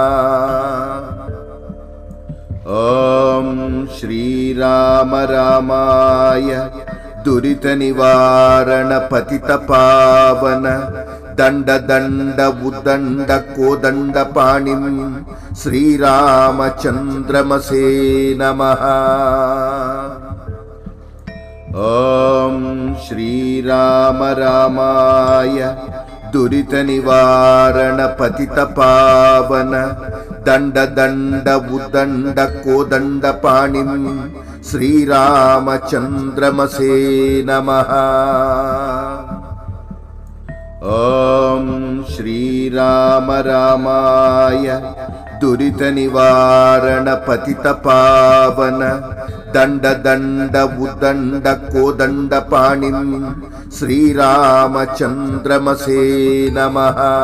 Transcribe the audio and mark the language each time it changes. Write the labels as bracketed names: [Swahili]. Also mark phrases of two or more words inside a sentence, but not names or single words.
[Sanskrit] ॐ श्रीराम रामाय दुरितनिवारण पतितपावन दण्ड दण्ड उद्दण्ड कोदण्ड पाणिं श्रीरामचन्द्रमसे नमः। ॐ श्रीराम रामाय దురిత నివారణ పతిత పావన దండ దండ ఉదండ కోదండ పాణిం శ్రీరామచంద్రమసే నమః. ఓం శ్రీరామ రామాయ దురిత నివారణ పతిత పావన దండ దండ ఉదండ కోదండ పాణిం శ్రీరామచంద్రమసే నమః.